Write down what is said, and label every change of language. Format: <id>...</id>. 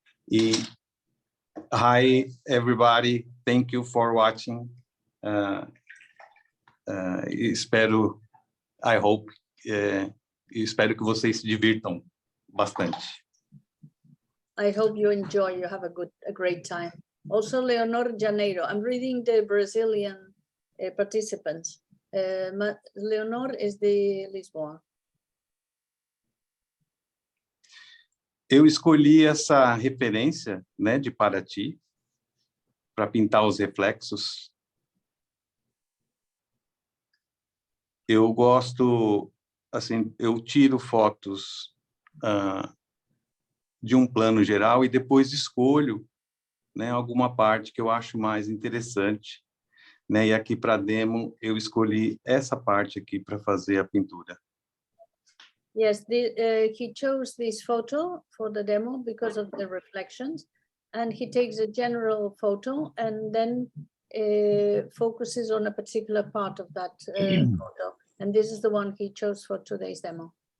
<en>E hi, everybody. Thank you for watching.</en> <pt>Espero,</pt> <en>I hope,</en> <pt>espero que vocês se divirtam bastante.</pt> <en>I hope you enjoy, you have a great time. Also, Leonor Janeiro. I'm reading the Brazilian participants. Leonor is</en> <pt>de Lisboa. Eu escolhi essa referência, né, de Paraty, para pintar os reflexos. Eu gosto, assim, eu tiro fotos de um plano geral e depois escolho, né, alguma parte que eu acho mais interessante, né? E aqui para demo eu escolhi essa parte aqui para fazer a pintura.</pt> <en>Yes, he chose this photo for the demo because of the reflections, and he takes a general photo and then focuses on a particular part of that photo. And this is the one he chose for today's demo.</en>